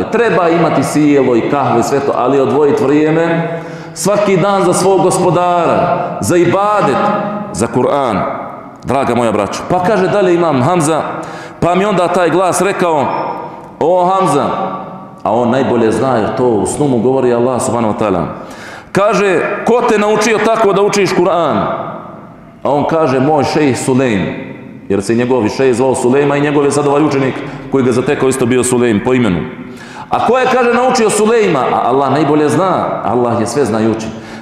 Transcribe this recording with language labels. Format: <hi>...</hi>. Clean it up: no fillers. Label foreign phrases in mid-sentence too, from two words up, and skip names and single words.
<bs>Treba imati sjelo i kahve, sve to, ali odvojiti vrijeme svaki dan za svog gospodara, za ibadet, za Kur'an, draga moja braćo. Pa kaže dalje Imam Hamza, pa mi onda taj glas rekao, o Hamza, a on najbolje zna jer to u snu mu govori Allah</bs> <ar>سبحانه وتعالى.</ar> <bs>Kaže, ko te naučio tako da učiš Kur'an? A on kaže, moj šejh Sulejm, jer se njegovi šejh zvao Sulejma i njegov je sad ovaj učenik koji ga zatekao isto bio Sulejm po imenu. A ko je, kaže, naučio Sulejma? A Allah najbolje zna, Allah je sve znajući.</bs>